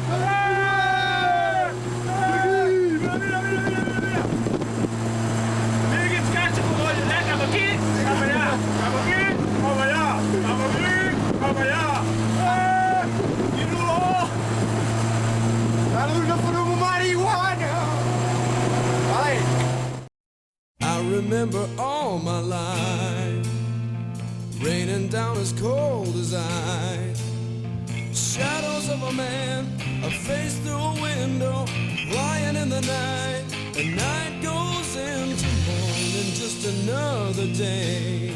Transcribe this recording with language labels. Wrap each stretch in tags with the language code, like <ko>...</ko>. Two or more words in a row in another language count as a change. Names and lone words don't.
<ca>Mira quins canxos, codolls, cap aquí, cap allà, cap aquí, cap allà, cap aquí, cap allà. Quin olor! Ara us farem marihuana! Vale.</ca> <en>I remember all my life, raining down as cold as ice. Shadows of a man, a face through a window, lying in the night. The night goes into morning, just another day.</en>